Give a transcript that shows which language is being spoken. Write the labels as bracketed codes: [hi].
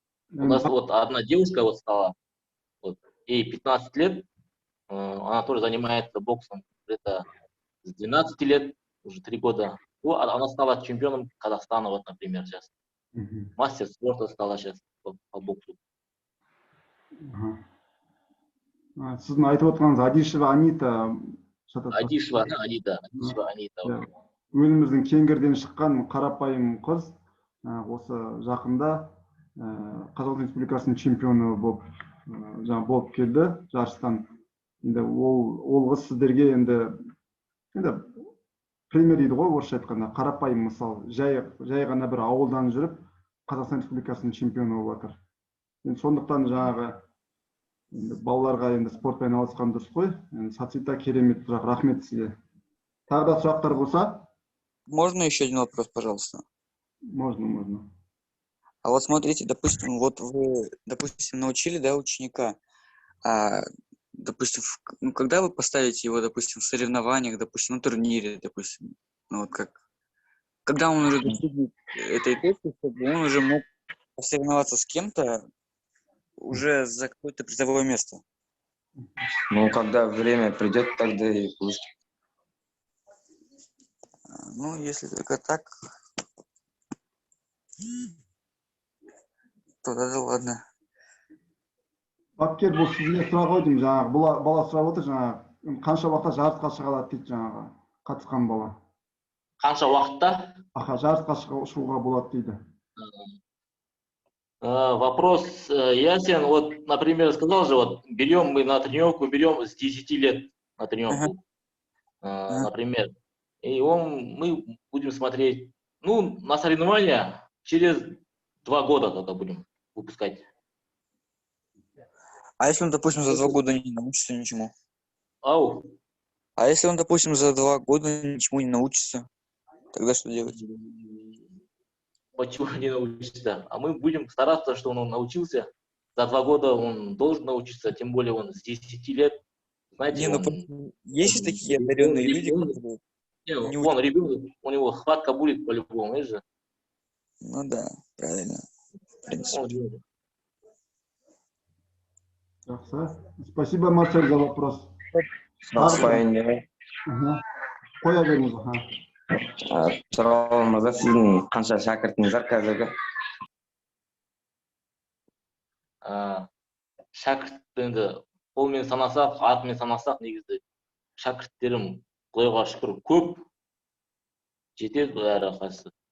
[ru] У нас вот одна девушка вот стала, вот, ей 15 лет, она тоже занимается боксом. Это с 12 лет, уже 3 года. Она стала чемпионом Казахстана, вот, например, сейчас. Мастер спорта стала сейчас по боксу. [kk] Сіздің айтып отырғаныңыз Адишева Анита. Адишева Анита. Өзіміздің Кеңгірден шыққан қарапайым қыз, осы жақында Қазақстан Республикасының чемпионы болып келді жарыстан. Енді ол қыз сіздерге енді пример дейді ғой, орысша айтқанда, қарапайым мысал, жай ғана бір ауылдан жүріп Қазақстан Республикасының чемпионы болып жатыр. Енді сондықтан жаңағы балаларға енді спортпен айналысқан дұрыс қой. Сацита керемет сұрақ, рахмет сізге. Тағы да сұрақтар болса? [ru] Можно еще один вопрос, пожалуйста? Можно. А вот смотрите, допустим, вот вы, допустим, научили, да, ученика, допустим, когда вы поставите его, допустим, в соревнованиях, допустим, на турнире, допустим, ну вот когда он уже достигнет этой точки, чтобы он уже мог посоревноваться с кем-то уже за какое-то призовое место? Ну, когда время придет, тогда и пусть. Ну, если только так, то да ладно. [kk] Бапкер, бұл сізге сұрақ қойдым, жаңағы бала сұрап отыр, жаңағы қанша уақытта жарысқа шыға алады дейді, жаңағы қатысқан бала. Қанша уақытта? Жарысқа шығуға болады дейді. [ru] Вопрос ясен. Вот, например, сказал же, вот берем мы на тренировку, берем с 10 лет на тренировку, например. И мы будем смотреть, ну, на соревнования через 2 года тогда будем выпускать. А если он, допустим, за 2 года не научится ничему? Ау. А если он, допустим, за 2 года ничему не научится, тогда что делать? Почему не научится? А мы будем стараться, что он научился. За 2 года он должен научиться, тем более он с 10 лет. Знаете, есть такие одаренные люди, которые... Он ребенок, у него хватка будет по-любому, видишь же? Ну да, правильно. В принципе. Спасибо, Марсель, за вопрос. [kk] Қоя беріңіз. Сұрағым мырза, сіздің қанша шәкіртіңіз бар қазіргі? Шәкірт енді қолмен санасақ, атымен санасақ, негізі шәкірттерім Құдайға шүкір көп, жетеді бәрі қасы.